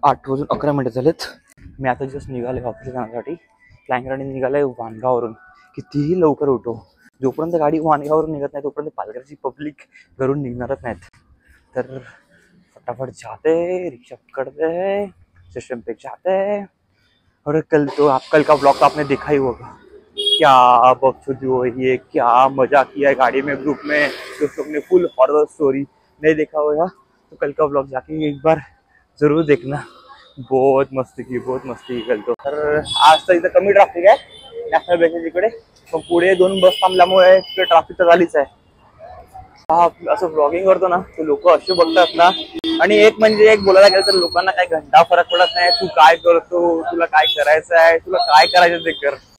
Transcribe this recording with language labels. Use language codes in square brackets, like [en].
[mr] 8:11 झालेत. मी आता जस्ट निघाले ऑफिसला जाण्यासाठी. फ्लाइंग राणी निघाले वाणगावरून. कितीही लवकर उठो, जोपर्यंत गाडी वाणगावरून निघत नाही तोपर्यंत पालघरची पब्लिक घरून निघणारच नाहीत. [hi] तर फटाफट जाते, रिक्शा पकड़ते, स्टेशन पे जाते. और कल का ब्लॉग तो आपने देखा ही होगा. क्या बकचोदी हो रही है, क्या मजा किया है गाड़ी में ग्रुप में. दोस्तों ने फुल हॉरर स्टोरी नहीं देखा होगा तो कल का ब्लॉग जाके एक बार जरूर देखना. बहुत मस्ती की कल तो. [mr] तर आज तर इथं कमी ट्रॅफिक आहे नॅशनल बँकेच्या इकडे, पण पुढे 2 बस थांबल्यामुळे ट्रॅफिक तर झालीच आहे. हा असं ब्लॉगिंग करतो ना, तर लोक असे बघतात ना. आणि एक म्हणजे एक बोलायला गेलं तर लोकांना काही घंटा फरक पडत नाही. तू काय करतो, तुला काय करायचं आहे, तुला काय करायचं ते कर.